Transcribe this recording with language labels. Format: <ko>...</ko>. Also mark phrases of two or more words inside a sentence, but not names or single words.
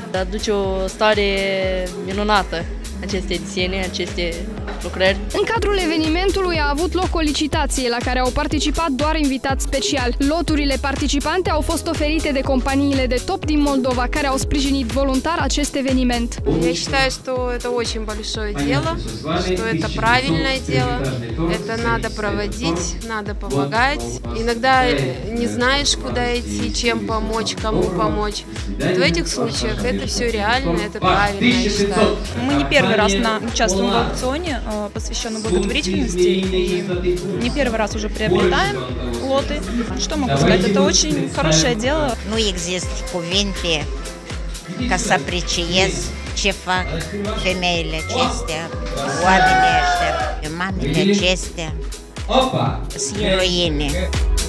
<ro>Aduce o stare minunată aceste desene, aceste lucrări. În cadrul evenimentului a avut loc o licitație la care au participat doar invitați speciali. Loturile participante au fost oferite de companiile de top din Moldova, care au sprijinit voluntar acest eveniment.</ro> <ru>Я считаю, что это очень большое дело, что это правильное дело, это надо проводить, надо помогать. Иногда не знаешь, куда идти, чем помочь, кому помочь. Вот в этих случаях это все реально, это правильно, я считаю. Мы не первый раз участвуем в аукционе, посвященном благотворительности, и не первый раз уже приобретаем лоты. Что могу сказать, это очень хорошее дело.</ru> <ro>Nu există cuvinte ca să apreciez ce fac femeile acestea, oamenii ăștia, mamele acestea, sunt eroine.</ro>